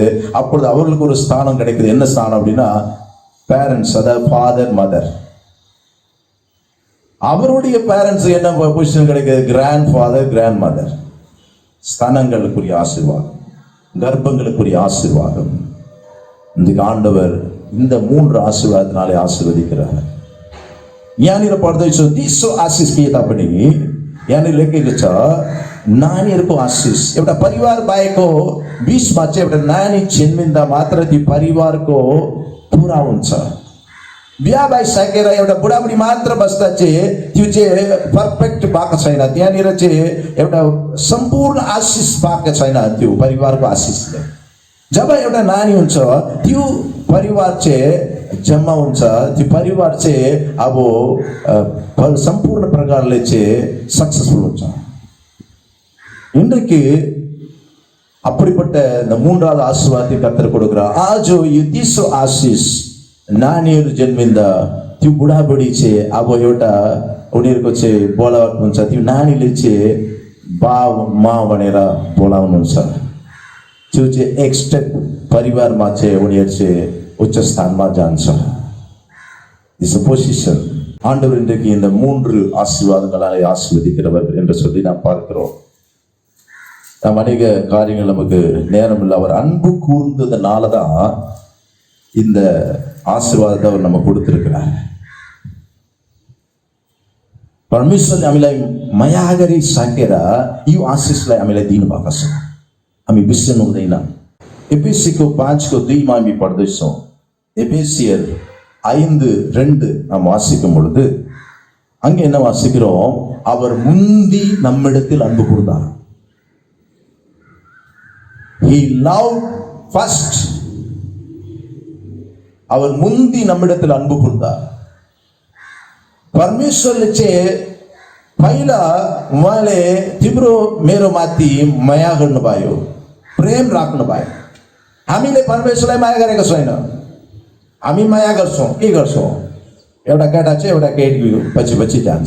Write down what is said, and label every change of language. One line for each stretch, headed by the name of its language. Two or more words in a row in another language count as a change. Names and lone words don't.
Tamil: அப்பொழுது அவர்களுக்கு ஒரு ஸ்தானம் கிடைக்குது. என்ன ஸ்தானம் அப்படின்னா பேரண்ட்ஸ், அதாவது
English: father mother.
Tamil: அவருடைய பேரண்ட்ஸ் என்ன பொசிஷன் கிடைக்குது?
English: grand father, grand mother.
Tamil: ஸ்தானங்களுக்குரிய ஆசீர்வாதம், கர்ப்பங்களுக்குரிய ஆசீர்வாதம். இந்த ஆண்டவர் இந்த மூன்று ஆசீர்வாதத்தினாலே ஆசீர்வதிக்கிறார்.
Nepali: यहाँनिर पढ्दैछु तेस्रो आशिष के तापनि यहाँनिर लेखेको छ, नानीहरूको आशिष। एउटा परिवार भएको बिचमा चाहिँ एउटा नानी जन्मिँदा मात्र त्यो परिवारको पुरा हुन्छ। बिहा भइसकेर एउटा बुढाबुढी मात्र बस्दा चाहिँ त्यो चाहिँ पर्फेक्ट भएको छैन। त्यहाँनिर चाहिँ एउटा सम्पूर्ण आशिष पाएको छैन त्यो परिवारको आशिषले। जब एउटा नानी हुन्छ त्यो परिवार चाहिँ जम्मा हुन्छ, त्यो परिवार चाहिँ अब सम्पूर्ण प्रकारले चाहिँ सक्सेसफुल हुन्छ।
Tamil: இன்றைக்கு அப்படிப்பட்ட இந்த மூன்றாவது ஆசீர்வாதத்தை கர்த்தர் கொடுக்கிறார்.
Nepali: आज यो तेस्रो आशिष, नानीहरू जन्मिँदा त्यो बुढाबुढी चाहिँ अब एउटा उनीहरूको चाहिँ बोलावट हुन्छ। त्यो नानीले चाहिँ बा मा भनेर बोलाउनुहुन्छ। त्यो चाहिँ एक्सटेन्ड परिवारमा चाहिँ उनीहरू चाहिँ उच्च स्थानमा जान्छ.
English: This is a position.
Tamil: ஆண்டவர் இன்றைக்கு இந்த 3 ஆசீர்வாதங்களால் ஆசீர்வதிக்கிறவர் என்று சொல்லி நாம் பார்க்கிறோம். நாம் அநேக காரியங்கள் நமக்கு நேரம் இல்லை. அவர் அன்பு கூர்ந்ததுனால தான் இந்த ஆசீர்வாதத்தை அவர் நம்ம கொடுத்திருக்கிறார்.
Nepali: परमेश्वरले हामीलाई माया गरी साकेर यो आशिषलाई हामीलाई दिनुभएको छ. हामी बिर्सनु हुँदैन. एफेसीको 5:2 हामी पढ्दैछौँ.
Tamil: एफेसियर 5:2 நாம் வாசிக்கும் பொழுது அங்கே என்ன வாசிக்கிறோம்? அவர் முந்தி நம்மிடத்தில் அன்பு கூர்ந்தார்.
English: He loved first.
Tamil: அவர் முந்தி நம்மிடத்தில் अன்பु கூர்ந்தார்.
Nepali: परमेश्वरले चाहिँ पहिला उहाँले तिम्रो मेरो माथि माया गर्नुभयो, प्रेम राख्नुभयो. हामीले परमेश्वरलाई माया गरेको छैन. हामी माया गर्छौँ. के गर्छौँ? एउटा केटा चाहिँ एउटा केटी पछि पछि जान्छ.